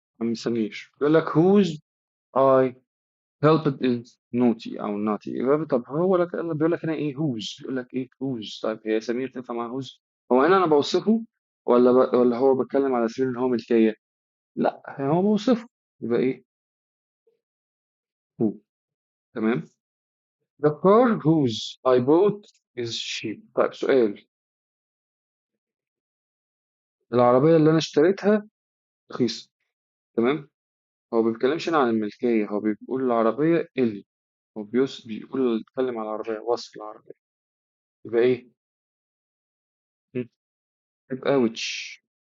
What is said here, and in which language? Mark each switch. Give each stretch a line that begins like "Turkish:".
Arabic: عم سمير بيقول لك
English: whose I helped is naughty او naughty.
Arabic: يبقى طب هو لك بيقول لك هنا ايه whose، بيقول لك ايه whose. طيب هي سمير تنفع مع whose؟ هو هنا انا بوصفه ولا هو بتكلم على سبيل ان هو ملكية؟ لا هو بوصفه. يبقى ايه؟ who. تمام.
English: the car whose I bought is cheap.
Arabic: طيب سؤال. العربية اللي انا اشتريتها رخيصة. تمام. هو ما بيتكلمش هنا عن الملكية، هو بيقول العربية اللي هو بيقول بيتكلم على العربية، وصف العربية. يبقى ايه؟ م. يبقى which.